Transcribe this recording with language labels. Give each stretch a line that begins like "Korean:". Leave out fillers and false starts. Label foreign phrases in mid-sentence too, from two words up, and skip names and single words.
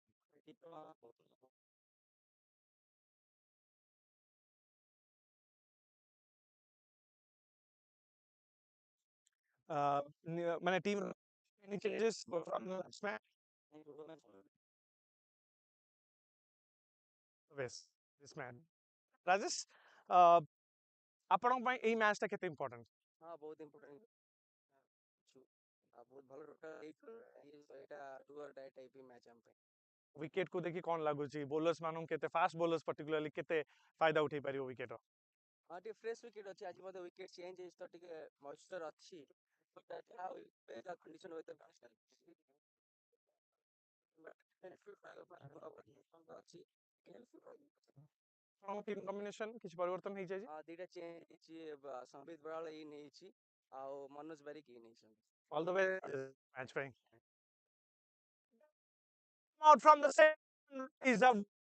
English: ମାନେ ଟିମ any changes from the last match yes this man
Odia: Rajesh ଆପଣଙ୍କ ପାଇଁ ଏଇ ମ୍ୟାଚ୍ ଟା କେତେ ଇମ୍ପୋର୍ଟାଣ୍ଟ ହଁ ବହୁତ ଇମ୍ପୋର୍ଟାଣ୍ଟ ବହୁତ ଭଲ ଟୋଟାଲ ଏଇଟା
English: do or die type match
Odia: ଆମ ପାଇଁ ୱିକେଟ କୁ ଦେଖି କଣ ଲାଗୁଛି ବୋଲର୍ସ ମାନଙ୍କୁ କେତେ
English: fast bowlers particularly
Odia: କେତେ ଫାଇଦା ଉଠେଇ ପାରିବ ୱିକେଟ ହଁ ଟିକେ
English: fresh wicket
Odia: ଅଛି ଆଜି ମଧ୍ୟ
English: wicket change
Odia: ହେଇଛି ତ ଟିକେ ମଏଶ୍ଚର ଅଛି କଣ୍ଡିସନ ଅଛି
English: team combination
Odia: କିଛି ପରିବର୍ତ୍ତନ ହେଇଯାଇଛି ଦିଟା ଚେଞ୍ଜ ହେଇଛି ସମ୍ବିତ ବରାଳ ଇନ୍ ହେଇଛି ଆଉ ମନୋଜ ବାରିକ ଇନ୍ ହେଇଛନ୍ତି all the way match ପାଇଁ out from the same is a